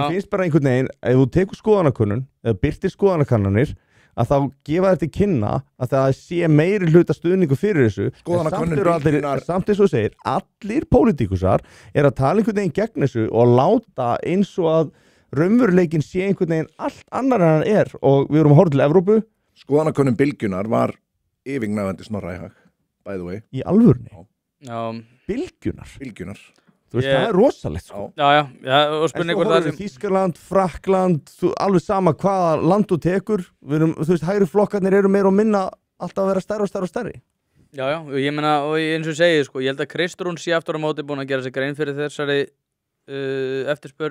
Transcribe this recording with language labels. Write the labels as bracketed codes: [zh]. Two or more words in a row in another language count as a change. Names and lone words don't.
[is] mér finnst bara einhvern veginn, ef þú tekur skoðanakönnun, eða byrtir skoðanakannanir, að þá gefa þetta kynna að það sé meiri hluta stuðningu fyrir þessu. Skoðanakönnun Bylgjunnar- Samt eins og þú segir, allir pólitíkusar að tala einhvern veginn gegn þessu og láta eins og að raunveruleikin sé einhvern veginn allt annar en hann og við erum að horfa til Evrópu. Skoðanakönnun Bylgjunnar var yfirgnæfandi Snorra í hag, [en] by the way. [is] Í alvörni. Já, Bylgjunnar. Þú veist, Ég- það rosalegt sko. já, og En spurning svo hvort það horfum við Þýskaland, Frakkland, alveg sama hvaða land þú tekur, þú veist, hægri flokkarnir eru meira og minna alltaf að vera stærri og stærri og stærri. Já, og ég meina, og eins og ég segi, sko, ég held að Kristrún sé aftur á móti búin að gera sig grein fyrir þessari eftirspurn.